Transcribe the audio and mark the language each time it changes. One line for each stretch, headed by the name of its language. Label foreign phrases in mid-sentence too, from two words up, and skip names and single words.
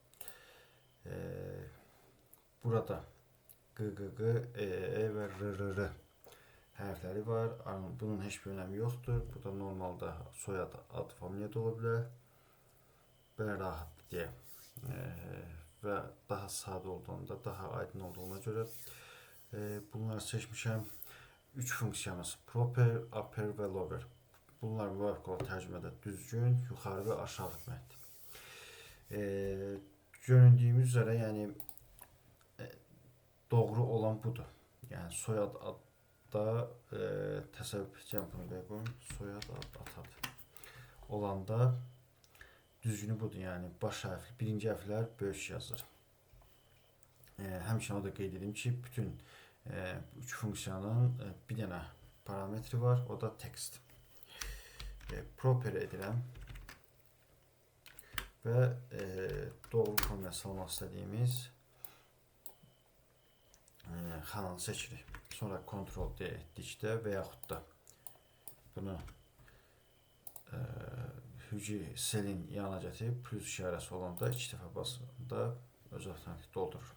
Azerbaijani: Burada QQQ, EE və RRR hərfləri var. Bunun heç bir önəmi yoxdur. Bu da normalda soyad, ad, familiya da ola bilər. Belə rahat deyək və daha sadə olduğunda, daha aydın olduğuna görə bunları seçmişəm. 3 funksiyamız proper, upper və lower. Bunlar müvafiq olaraq tərcümədə düzgün, yuxarı və aşağı deməkdir. Göründüyümüz üzere yəni doğru olan budur. Yəni soyad adda təsəvvür edəcəm bunu belə qoyun. Soyad ad olanda düzgünü budur. Yəni baş hərfli, birinci hərflər böyük yazılır. Həmçinin o da qeyd edim ki, bütün 3 funksiyanın bir dənə parametri var, o da text. Proper edirəm və doğru formaya salmaq istədiyimiz xananı seçirik. Sonra Ctrl D etdikdə və yaxud da bunu hücre selin yanına gətirib plus işarəsi olanda 2 dəfə basında öz avtomatik doldurur.